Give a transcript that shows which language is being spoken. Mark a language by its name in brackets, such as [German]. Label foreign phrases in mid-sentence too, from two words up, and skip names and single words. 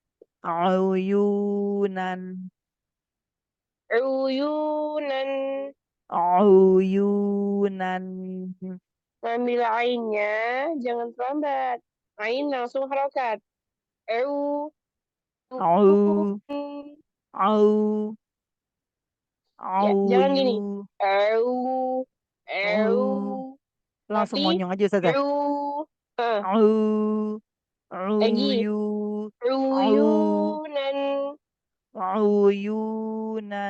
[Indonesian] uyunan, Uyunan. uyunan, Ambil ainnya, jangan terlambat. Ain langsung harokat. Eu. au, au, Ya, jangan gini. auyu, Eu. Eu. au. Langsung Tapi, monyong aja Ustazah. eu. Ah, Au, lagi. uyu, au, Uyunan. uyunan.